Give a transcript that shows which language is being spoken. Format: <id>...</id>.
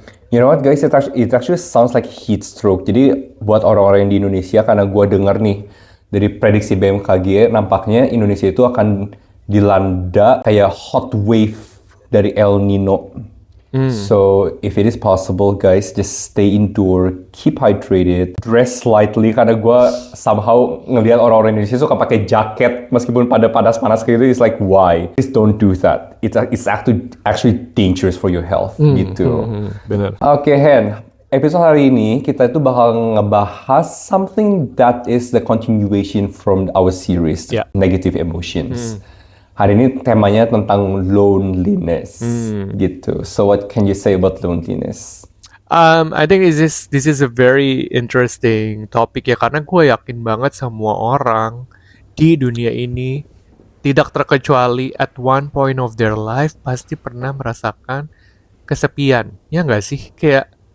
<en>you know what guys, it actually sounds like heat stroke.</en> <id>Jadi buat orang-orang yang di Indonesia, karena gue denger nih dari prediksi BMKG, nampaknya Indonesia itu akan dilanda kayak hot wave dari El Nino.</id> <en>So if it is possible, guys, just stay indoor, keep hydrated, dress lightly.</en> <id>Karena gue somehow ngelihat orang-orang Indonesia suka pakai jaket meskipun pada panas-panas kayak gitu.</id> <en>It's like why? Please don't do that. It's actually dangerous for your health gitu.</en> <id>Bener. Oke, Hen. Episode hari ini kita itu bakal ngebahas</id> <en>something that is the continuation from our series,</en> <id>Ya.</id> <en>Negative Emotions.</en> <id>Hari ini temanya tentang loneliness, gitu.</id> <en>So what can you say about loneliness? I think this is a very interesting topic</en> <id>ya karena gue yakin banget semua orang di dunia ini tidak terkecuali</id> <en>at one point of their life</en> <id>pasti pernah merasakan kesepian. Ya nggak sih? Kayak</id>